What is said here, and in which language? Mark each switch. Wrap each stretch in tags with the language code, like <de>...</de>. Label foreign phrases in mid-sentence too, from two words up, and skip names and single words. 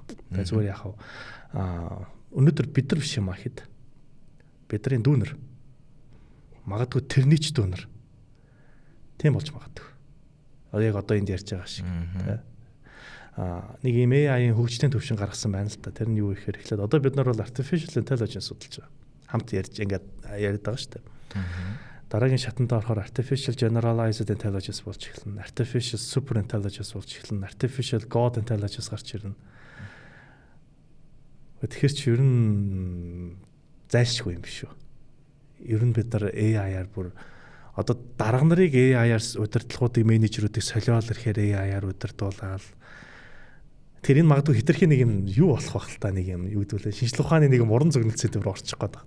<mn>Тэгээ зүгээр яхав өнөөдөр бид нар биш юм хэд бидний дүүнер магадгүй тэрний ч дүүнер тийм болж магадгүй. Яг одоо энд ярьж байгаа шиг нэг юм AI-ийн хөгжлийн төвшин гаргасан байна л та. Тэр нь юу ихээр эхлээд одоо бид нар бол</mn> <en>artificial intelligence</en> <mn>судалж байгаа. Хамт ярьж ингээд яриад байгаа шүү дээ. Дараагийн шатанд орохоор</mn> <en>artificial generalized intelligence</en> <mn>болж эхэлнэ.</mn> <en>Artificial super intelligence</en> <mn>болж эхэлнэ.</mn> <en>Artificial god intelligence</en> <mn>гарч ирнэ. Тэгэхээр чи ер нь зайлшгүй юм биш үү? Ер нь бид нар AI-аар бүр одоо дарга нарыг AI-аар удирдлагуудын менежерүүдийг солиол ирэхээр AI-аар удирдуулаад тэр энэ магадгүй хитрхийн нэг юм юу болох байх л та нэг юм юу гэдүүлээ шинжлэх ухааны нэг юм уран зөгнөлт сэдвээр орчих гээд байна.</mn>